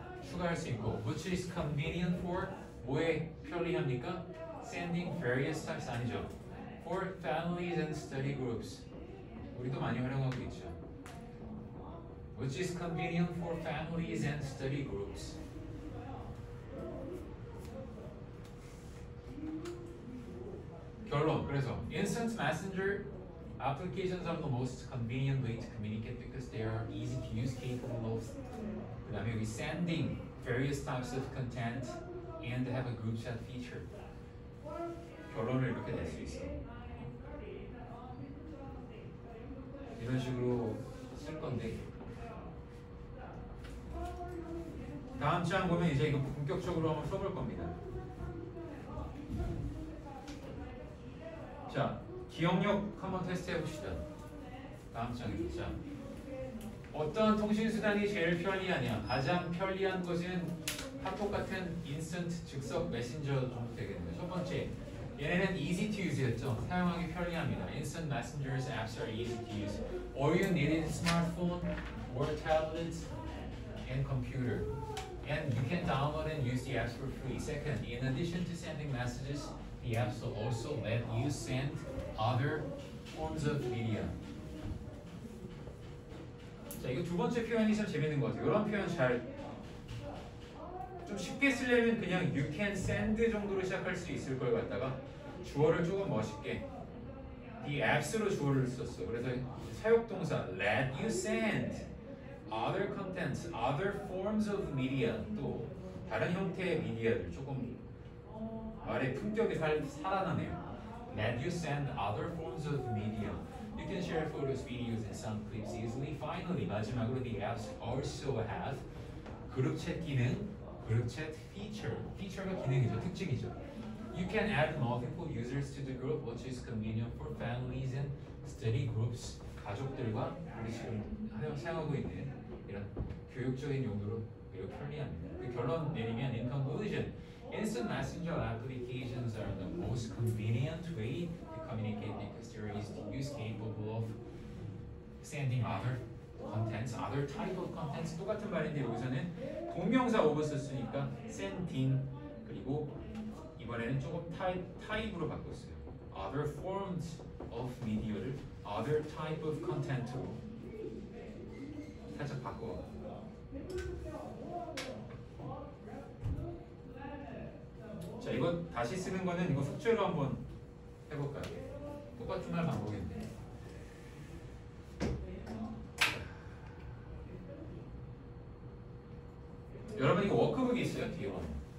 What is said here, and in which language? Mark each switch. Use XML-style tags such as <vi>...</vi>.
<ko>추가할 수 있고,</ko> <en>which is convenient for</en> <ko>뭐에 편리합니까?</ko> <en>Sending various types</en> <ko>아니죠.</ko> <en>For families and study groups.</en> <ko>우리도 많이 활용하고 있죠.</ko> <en>Which is convenient for families and study groups.</en> <ko>결론. 그래서</ko> <en>instant messenger applications are the most convenient way to communicate because they are easy to use, capable of.</en> <ko>그다음에 여기</ko> <en>sending various types of content and have a group chat feature.</en> <ko>결론을 이렇게 낼 수 있어. 이런 식으로 쓸 건데. 다음 장 보면 이제 이거 본격적으로 한번 써볼 겁니다. 자, 기억력 한번 테스트 해봅시다. 다음 장에. 자, 어떤 통신수단이 제일 편리하냐? 가장 편리한 것은 카톡 같은 인스턴트 즉석 메신저 정도 되겠네요. 첫 번째, 얘네는</ko> <en>easy to use</en> <ko>였죠. 사용하기 편리합니다.</ko> <en>Instant messengers apps are easy to use. All you need is smartphone or tablet and computer. And you can download and use the apps for free. Second, in addition to sending messages, the apps will also let you send other forms of media.</en> <ko>자, 이거 두 번째 표현이 참 재밌는 것 같아요. 이런 표현 좀 쉽게 쓰려면 그냥</ko> <en>you can send</en> <ko>정도로 시작할 수 있을 걸 갖다가 주어를 조금 멋있게 이 apps로 주어를 썼어. 그래서 사역동사</ko> <en>let you send other contents, other forms of media,</en> <ko>또 다른 형태의 미디어들 조금 말의 품격이 살아나네요.</ko> <en>Let you send other forms of media. You can share share photos, videos, and sound clips easily. Finally,</en> <ko>마지막으로</ko> <en>the apps also have</en> <ko>그룹 챗 기능, 그룹 챗</ko> <en>feature.</en> <ko>feature가 기능이죠, 특징이죠.</ko> <en>You can add multiple users to the group, which is convenient for families and study groups.</en> <ko>가족들과 우리 지금 사용하고 있는 이런 교육적인 용도로 매우 편리합니다. 그 결론 내리면</ko> <en>in conclusion, instant messenger applications are the most convenient way to communicate because they're easy to use, capable of sending other contents, other type of contents.</en> <ko>똑같은 말인데 여기서는 동명사 of 썼으니까 sending 그리고 이번에는 조금 타입으로 바꿨어요.</ko> <en>Other forms of media</en> <ko>를</ko> <en>other type of content</en> <ko>로 살짝 바꿔. 자, 이거 다시 쓰는 거는 이거 숙제로 한번 해볼까요? 똑같은 말 반복인데. 여러분 이거 워크북이 있어요? 뒤에 보면.</ko>